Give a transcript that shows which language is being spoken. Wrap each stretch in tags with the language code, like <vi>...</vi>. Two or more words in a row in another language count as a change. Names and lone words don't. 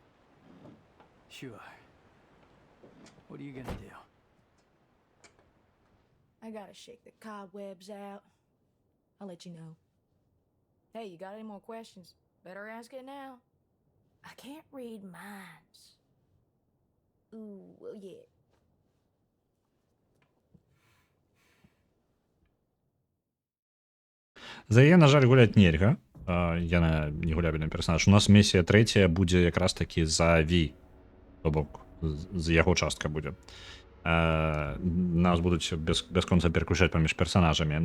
<en>Sure. What are you gonna do? I gotta shake the cobwebs out. I'll let you know. Hey, you got any more questions? Better ask it now. I can't read minds. Ooh, well, yeah.</en> <be>За яе, на жаль, гуляць нельга. Яна не гулябельны персонаж. У нас місія трэцяя будзе якраз такі за Ви. То бок, з яго частка будзе. нас будуць бясконца пераключаць паміж персонажамі.</be>